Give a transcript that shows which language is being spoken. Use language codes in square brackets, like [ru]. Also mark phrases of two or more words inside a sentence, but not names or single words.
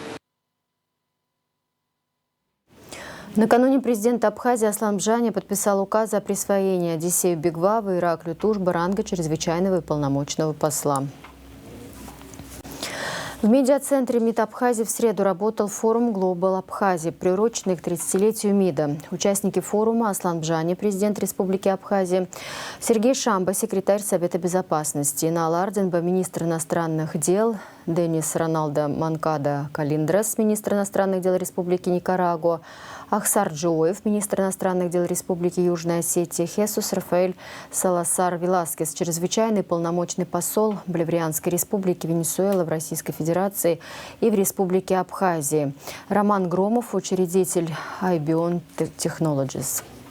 [ru] Накануне президент Абхазии Аслан Бжаня подписал указ о присвоении Одиссею Бигваву и Ираклию Тушба ранга чрезвычайного и полномочного посла. В медиацентре МИД Абхазии в среду работал форум «Глобал Абхазия», приуроченный к 30-летию МИДа. Участники форума: Аслан Бжаня, президент Республики Абхазия, Сергей Шамба, секретарь Совета Безопасности, Инал Ардзинба, министр иностранных дел, Денис Роналдо Манкада Калиндрас, министр иностранных дел Республики Никарагуа, Ахсар Джоев, министр иностранных дел Республики Южная Осетия, Хесус Рафаэль Саласар Веласкес, чрезвычайный полномочный посол Боливарианской республики Венесуэла в Российской Федерации и в Республике Абхазии, Роман Громов, учредитель IBION Technologies.